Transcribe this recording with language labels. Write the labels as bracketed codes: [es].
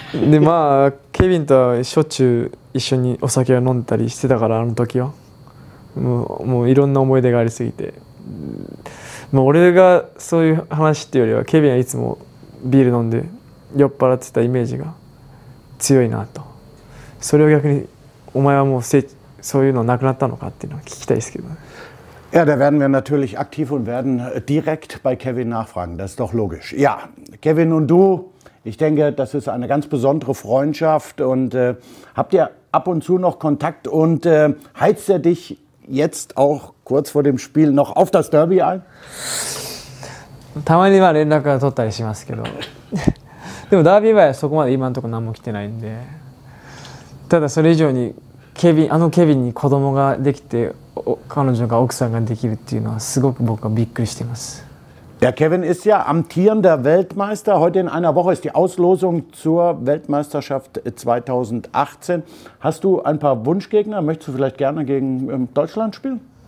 [ja] でまあケビンとはしょっちゅう一緒にお酒を飲んだりしてたから、あの時はもういろんな思い出がありすぎて、俺がそういう話っていうよりはケビンはいつもビール飲んで酔っ払ってたイメージが強いなと。それを逆にお前はもうそういうのなくなったのかっていうのは聞きたいですけどね。 [de] Ja, da werden wir natürlich aktiv und werden direkt bei Kevin nachfragen. Das ist doch logisch. Ja, Kevin und du, ich denke, das ist eine ganz besondere Freundschaft. Und habt ihr ab und zu noch Kontakt und heizt er dich jetzt auch kurz vor dem Spiel noch auf das Derby ein? [ja] たまには連絡が取ったりしますけどでもダービーはそこまで今のところ何も来てないんで、ただそれ以上にケビンに子供ができて彼女が奥さんができるっていうのはすごく僕はびっくりしています。 [de] Der Kevin ist ja amtierender Weltmeister. Heute in einer Woche ist die Auslosung zur Weltmeisterschaft 2018. Hast du ein paar Wunschgegner? Möchtest du vielleicht gerne gegen Deutschland spielen?